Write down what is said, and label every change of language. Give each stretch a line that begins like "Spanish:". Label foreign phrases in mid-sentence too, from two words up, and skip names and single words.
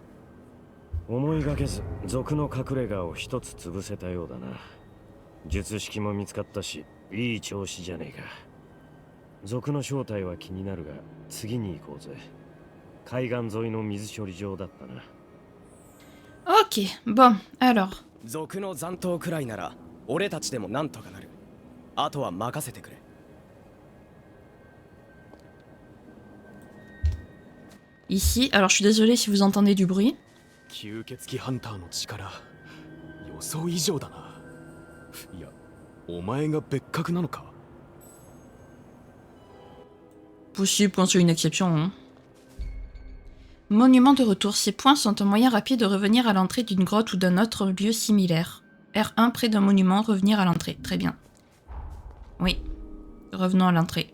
Japanese: 思いがけず族の隠れ家を一つ潰せたようだな。術式も見つかったし、いい調子じゃねえか。族の正体は気になるが、次に行こうぜ。海岸沿いの水処理場だったな。
French: Ok, bon, alors.
Japanese: 族の残党くらいなら俺たちでもなんとかなる。あとは任せてくれ。
French: Ici, alors je suis désolée si vous entendez du bruit.
Japanese: 吸血鬼ハンターの力、予想以上だな。いや、お前が別格なのか。
French: Possible qu'on soit une exception. Hein. Monument de retour. Ces points sont un moyen rapide de revenir à l'entrée d'une grotte ou d'un autre lieu similaire. R1 près d'un monument, revenir à l'entrée. Très bien. Oui. Revenons à l'entrée.